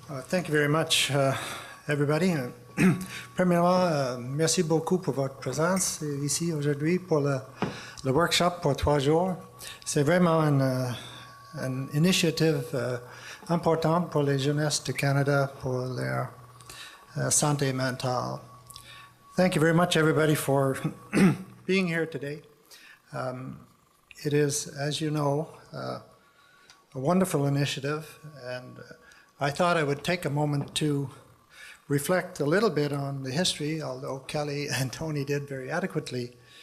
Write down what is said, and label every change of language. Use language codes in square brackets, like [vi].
[en] Thank you very much, everybody. [fr] Premièrement, merci beaucoup pour votre présence ici aujourd'hui pour le workshop pour 3 jours. C'est vraiment une initiative importante pour les jeunesses du Canada pour leur santé mentale. [en] Thank you very much, everybody, for being here today. It is, as you know, a wonderful initiative, and I thought I would take a moment to reflect a little bit on the history, although Kelly and Tony did very adequately.